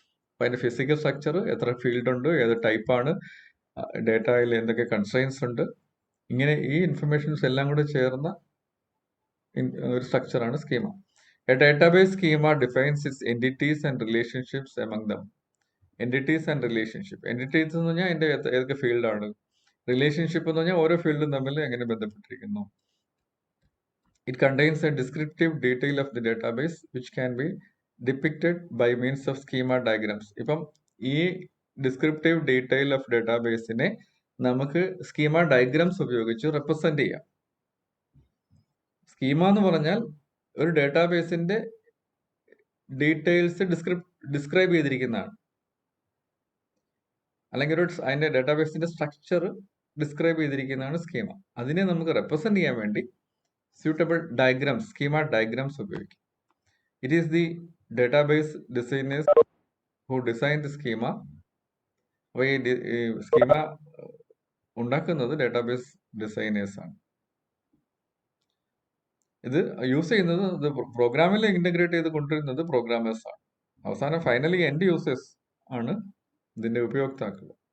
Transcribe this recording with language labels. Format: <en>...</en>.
<ml>അപ്പൊ അതിന്റെ physical structure, എത്ര ഫീൽഡ് ഉണ്ട്, ഏത് ടൈപ്പാണ്, ഡേറ്റയിൽ എന്തൊക്കെ കൺസ്ട്രെയിൻസ് ഉണ്ട്, ഇങ്ങനെ ഈ ഇൻഫർമേഷൻസ് എല്ലാം കൂടെ ചേർന്ന ഒരു സ്ട്രക്ചറാണ് schema.</ml> <en>A database schema defines its entities and relationships among them.</en> <ml>Entities and relationship. Entities എന്ന് പറഞ്ഞാൽ അതിന്റെ ഏതൊക്കെ ഫീൽഡാണ്, റിലേഷൻഷിപ്പ് എന്ന് പറഞ്ഞാൽ ഓരോ ഫീൽഡും തമ്മിൽ എങ്ങനെ ബന്ധപ്പെട്ടിരിക്കുന്നു.</ml> <en>It contains a descriptive detail of the database which can be depicted by means of schema diagrams.</en> <ml>ഇപ്പം ഈ ഡിസ്ക്രിപ്റ്റീവ് ഡീറ്റെയിൽ ഓഫ് ഡേറ്റാബേസിനെ നമുക്ക് സ്കീമ ഡയഗ്രാംസ് ഉപയോഗിച്ച് റെപ്രസെന്റ് ചെയ്യാം. സ്കീമ എന്ന് പറഞ്ഞാൽ ഒരു ഡേറ്റാബേസിന്റെ ഡീറ്റെയിൽസ് ഡിസ്ക്രൈബ് ചെയ്തിരിക്കുന്നതാണ്, അല്ലെങ്കിൽ അതിന്റെ ഡേറ്റാബേസിന്റെ സ്ട്രക്ചർ ഡിസ്ക്രൈബ് ചെയ്തിരിക്കുന്നതാണ് സ്കീമ. അതിനെ നമുക്ക് റെപ്രസെന്റ് ചെയ്യാൻ വേണ്ടി</ml> <en>suitable diagrams, schema diagrams</en> <ml>ഉപയോഗിക്കും.</ml> <en>It is the database designers who design the schema.</en> <ml>അപ്പോൾ ഈ സ്കീമ ഉണ്ടാക്കുന്നത് ഡേറ്റാബേസ് ഡിസൈനേഴ്സ് ആണ്. ഇത് യൂസ് ചെയ്യുന്നത്, ഇത് പ്രോഗ്രാമിൽ ഇന്റഗ്രേറ്റ് ചെയ്ത് കൊണ്ടുവരുന്നത് പ്രോഗ്രാമേഴ്സ് ആണ്. അവസാനം ഫൈനലി എൻഡ് യൂസേഴ്സ് ആണ് ഇതിന്റെ ഉപഭോക്താക്കൾ.</ml>